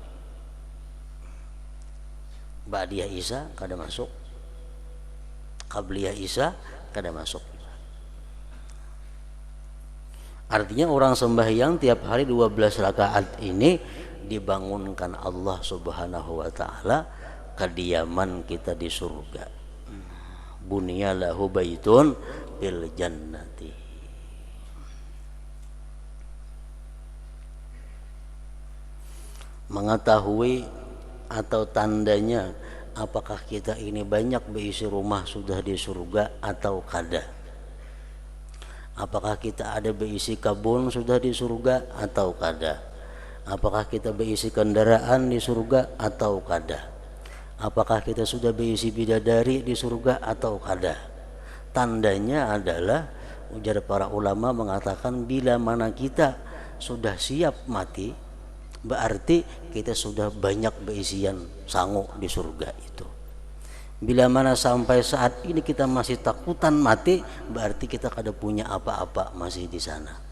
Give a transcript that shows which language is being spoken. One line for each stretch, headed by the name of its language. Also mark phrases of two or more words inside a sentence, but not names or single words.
Indonesian: Ba'diyah Isya kada masuk, qabliyah Isya kada masuk. Artinya orang sembahyang tiap hari 12 rakaat ini dibangunkan Allah Subhanahu wa taala kediaman kita di surga.
Arabic: Bunya lahu baitun bil jannati.
Indonesian: Mengetahui atau tandanya apakah kita ini banyak berisi rumah sudah di surga atau kada. Apakah kita ada berisi kebun sudah di surga atau kada. Apakah kita berisi kendaraan di surga atau kada. Apakah kita sudah berisi bidadari di surga atau kada. Tandanya adalah, ujar para ulama mengatakan, bila mana kita sudah siap mati, berarti kita sudah banyak berisian sangu di surga itu. Bila mana sampai saat ini kita masih takutan mati, berarti kita kada punya apa-apa masih di sana.